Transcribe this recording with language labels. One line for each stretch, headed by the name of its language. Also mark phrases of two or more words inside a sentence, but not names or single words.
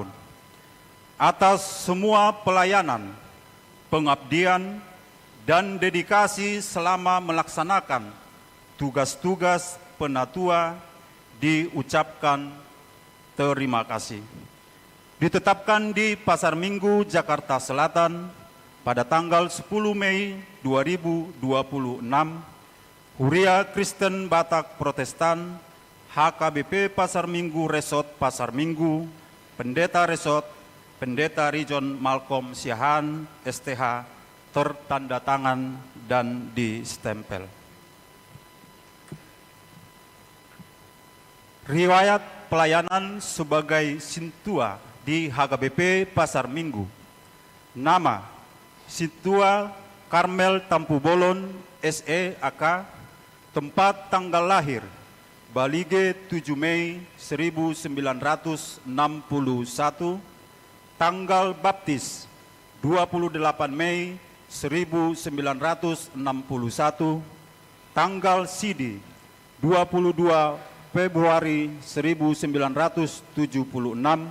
Indonesian: Atas semua pelayanan, pengabdian, dan dedikasi selama melaksanakan tugas-tugas penatua diucapkan terima kasih. Ditetapkan di Pasar Minggu, Jakarta Selatan pada tanggal 10 Mei 2026, Huria Kristen Batak Protestan, HKBP Pasar Minggu Resort Pasar Minggu, Pendeta Resort, Pendeta Region Malcolm Siahaan, STH, tertanda tangan dan distempel. Riwayat pelayanan sebagai Sintua di HKBP Pasar Minggu. Nama: Sintua Karmel Tampu Bolon SE AK. Tempat tanggal lahir: Balige 7 Mei 1961. Tanggal baptis: 28 Mei 1961. Tanggal sidi: 22 Februari 1976.